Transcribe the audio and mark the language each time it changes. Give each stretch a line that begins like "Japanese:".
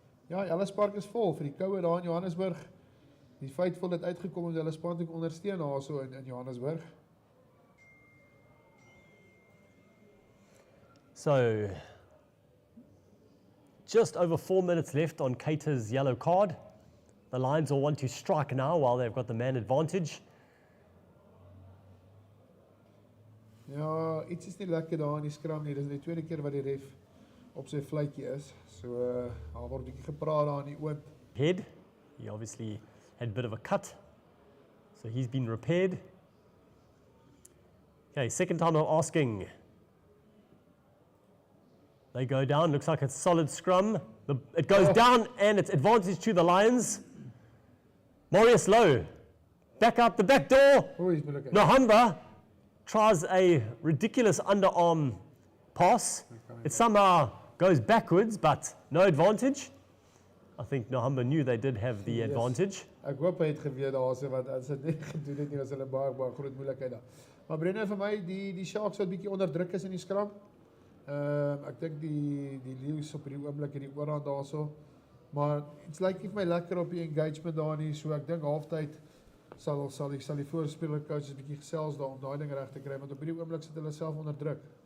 Afrikaans: Ja, Ellis Park is vol vir die koue daar in Johannesburg. Die feit vol het uitgekom om Ellis Park te ondersteun daar so in Johannesburg.
English: So, just over 4 minutes left on Cater's yellow card. The Lions will want to strike now while they've got the man advantage.
Afrikaans: Ja, iets is nie lekker daar in die skram nie. Dis die tweede keer wat die ref op sy vletjie is. So, daar word 'n bietjie gepraat daar in die oond.
English: Head, he obviously had a bit of a cut, so he's been repaired. Okay, second time of asking. They go down, looks like a solid scrum. It goes down and it's advantage to the Lions. Marius Lowe, back out the back door. Nahamba tries a ridiculous underarm pass. It somehow goes backwards, but no advantage. I think Nahamba knew they did have the advantage.
Afrikaans: Ek hoop hy het geweet daarso want as dit nie gedoen het nie was hulle baie groot moeilikheid daar. Maar Brendan, vir my die Sharks wat bietjie onder druk is in die skram. Ek dink die Leeu's op hierdie oomblik in die oorhand daarso. Maar
English: it's like
Afrikaans: vir my lekker op die engagement daar nie. So ek dink halftyd sal die voorspeler coaches 'n bietjie gesels daar om daai ding reg te kry want op hierdie oomblik sit hulle self onder druk.